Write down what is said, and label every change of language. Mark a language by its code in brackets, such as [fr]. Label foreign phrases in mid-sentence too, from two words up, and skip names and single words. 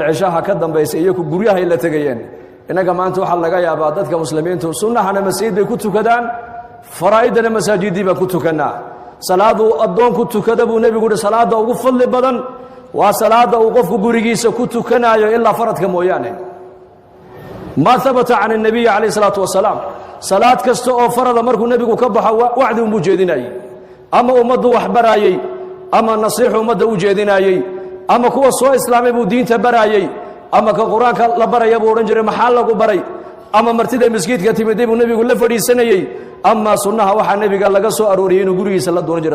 [so] cishaa ka dambeysay iyo ku guryaha la tagayeen inaga maanta waxa laga yaabaa dadka muslimiintu sunnahana masjid bay ku tukadaan faraa'idana masaajidii ba ku tukanaa salaadu adoon ku tukada buu nabigu salaada ugu fadli badan waa salaada uu qofku gurigiisa ku tukanayo ilaa faradka mooyaane ma thabata [ar] عن النبي عليه الصلاة والسلام [so] salaad kasta oo farada markuu nabigu ka baxo wacdi uu jeedinayay ama ummadu wax baraayay ama nasiixu ummadu u jeedinayay ama kuwa soo islaamay buu diinta baraayay ama ka quraanka la baraya buu oran jiray maxaa lagu baray ama martida masjidka timid buu nabigu la fadhiisanayay ama sunnaha waxa nabiga laga soo arooriyay inuu gurigiisa la dooran